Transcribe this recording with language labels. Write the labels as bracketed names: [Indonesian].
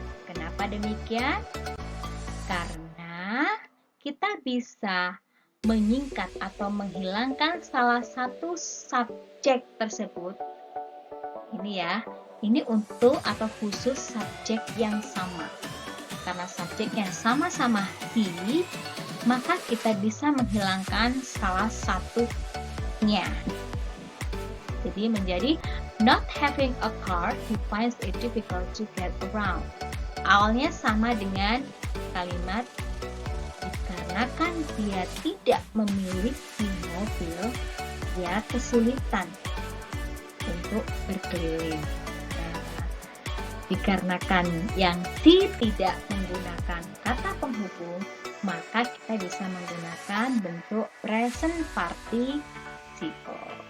[Indonesian] Kenapa demikian? Karena kita bisa menyingkat atau menghilangkan salah satu subjek tersebut. Ini ya, ini untuk atau khusus subjek yang sama. Karena subjeknya sama-sama he, maka kita bisa menghilangkan salah satunya. Jadi menjadi [English] not having a car, he finds it difficult to get around. [Indonesian] Awalnya sama dengan kalimat dikarenakan dia tidak memiliki mobil, dia kesulitan untuk berkeliling. Nah, dikarenakan yang C tidak menggunakan kata penghubung, maka kita bisa menggunakan bentuk present participle.